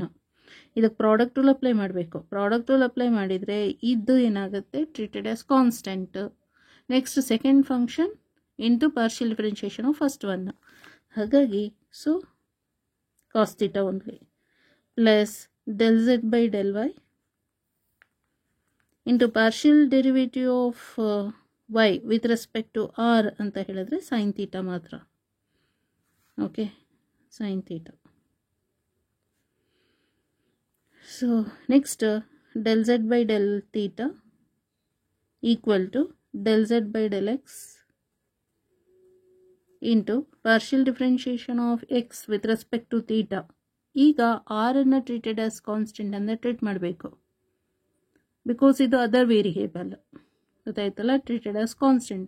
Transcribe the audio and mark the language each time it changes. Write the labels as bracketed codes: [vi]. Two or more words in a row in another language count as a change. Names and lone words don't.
[en] ಇದಕ್ಕೆ product rule apply ಮಾಡಬೇಕು. product rule apply [kn] ಮಾಡಿದರೆ ಇದು ಏನಾಗುತ್ತೆ, [en] treated as constant. next second function into partial differentiation of first one, ಹಾಗಾಗಿ so cos theta only. plus del z by del y into partial derivative of y with respect to r [kn] ಅಂತ ಹೇಳಿದ್ರೆ [en] sine theta ಮಾತ್ರ. okay, sine theta. so next del z by del theta equal to del z by del x into partial differentiation of x with respect to theta. [kn] ಈಗ ಆರನ್ನು [en] treated as constant ಅಂದರೆ ಟ್ರೀಟ್ ಮಾಡಬೇಕು, ಬಿಕಾಸ್ ಇದು other variable, ಗೊತ್ತಾಯ್ತಲ್ಲ. treated as constant.